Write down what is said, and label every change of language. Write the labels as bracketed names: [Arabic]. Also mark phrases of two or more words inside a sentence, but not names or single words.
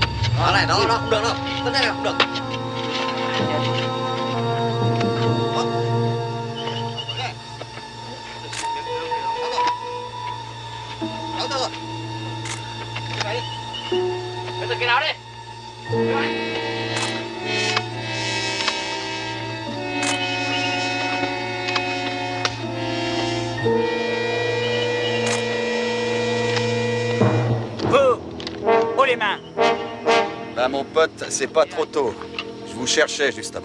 [Vietnamese] Đó này, đó, không được đâu. Tất này không được. Cái nào đi? [French] Vous, haut les mains. Ben, mon pote, c'est pas trop tôt. Je vous cherchais, justement.